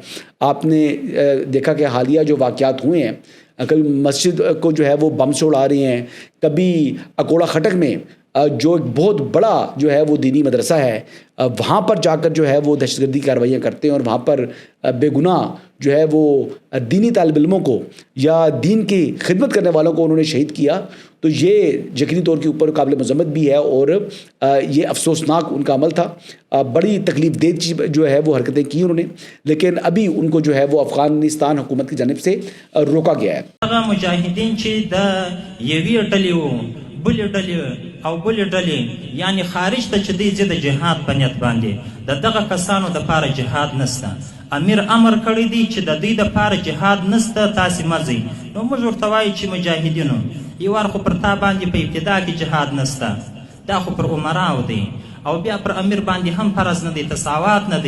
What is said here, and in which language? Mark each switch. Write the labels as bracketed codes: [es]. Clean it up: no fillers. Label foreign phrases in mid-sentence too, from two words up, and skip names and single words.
[ur] آپ نے دیکھا کہ حالیہ جو واقعات ہوئے ہیں، کبھی مسجد کو جو ہے وہ بم سے اڑا رہے ہیں، کبھی اکوڑہ خٹک میں جو ایک بہت بڑا جو ہے وہ دینی مدرسہ ہے وہاں پر جا کر جو ہے وہ دہشت گردی کارروائیاں کرتے ہیں اور وہاں پر بے گناہ جو ہے وہ دینی طالب علموں کو یا دین کی خدمت کرنے والوں کو انہوں نے شہید کیا. تو یہ یقینی طور کے اوپر قابل مذمت بھی ہے اور یہ افسوسناک ان کا عمل تھا. بڑی تکلیف دہ جو ہے وہ حرکتیں کیں انہوں نے، لیکن ابھی ان کو جو ہے وہ افغانستان حکومت کی جانب سے روکا گیا ہے. [ps] بل ډلې او بل ډلې یعنی خارج ته چې دی د جهاد په نیت باندې د دغه کسانو د پاره جهاد نسته. امیر امر کړی دی چې د دې د پاره جهاد نسته، تاسې مزئ. نو موږ ورته وایو چې مجاهدینو یو وار خو پر تا باندې په ابتدا کې جهاد نسته، دا خو پر عمراو دی او بیا پر امیر باندې هم فرض نه دی، تساوات نه دی.